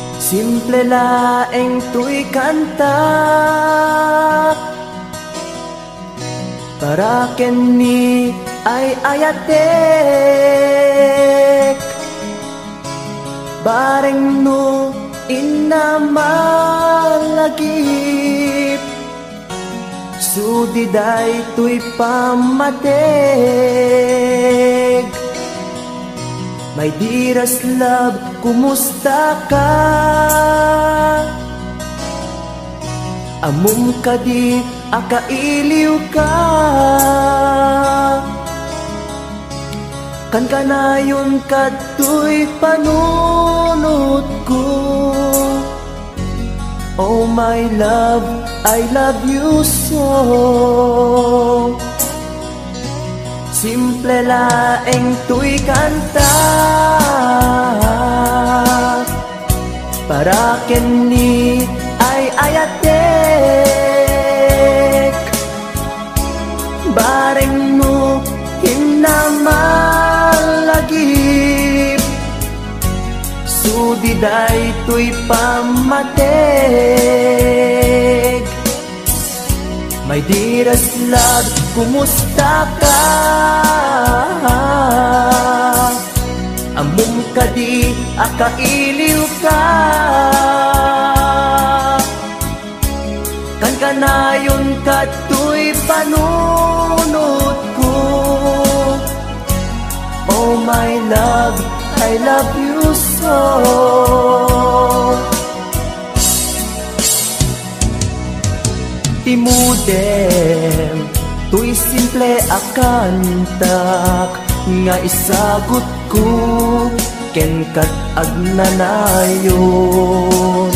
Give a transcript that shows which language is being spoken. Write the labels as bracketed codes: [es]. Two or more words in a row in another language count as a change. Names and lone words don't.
[ilo] Simple laeng tuy kanta para ken ni ay ayatek bareng no inamalagip sudiday tuy pamatek. [en] My dearest love, [ilo] kumusta ka? Amum ka di akailiw ka. Kan kanayon kato'y panunod ko. [en] Oh my love, I love you so. [ilo] Simple laeng tuy kanta para ken ni ay ayatek bareng mo hinamalagip sudiday tuy pamatek. [en] My dearest love, [ilo] kumusta ka? Amum ka di akailiw ka. Kan kanayon kato'y panunod ko. [en] Oh my love, I love you so. [ilo] Timudem, tuy simple akantak nga isagot ko ken kat agnanayon.